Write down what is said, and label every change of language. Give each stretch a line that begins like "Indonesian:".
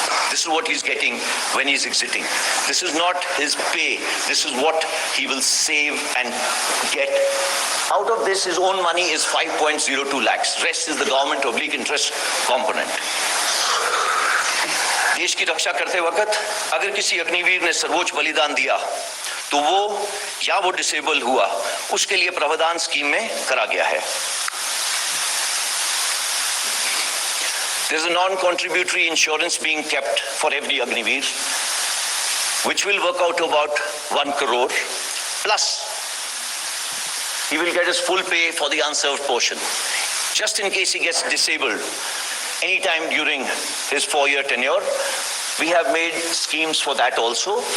English: This is what he's getting when he's exiting. This is not his pay. This is what he will save and get. Out of this, his own money is 5.02 lakhs. Rest is the government/interest component.
Hindi: देश की रक्षा करते वक्त अगर किसी अग्निवीर ने सर्वोच्च बलिदान दिया तो वो डिसेबल हुआ, उसके लिए प्रावधान स्कीम में करा गया है.
English: There is a non-contributory insurance being kept for every Agniveer, which will work out to about 1 crore. Plus, he will get his full pay for the unserved portion. Just in case he gets disabled anytime during his 4-year tenure, we have made schemes for that also.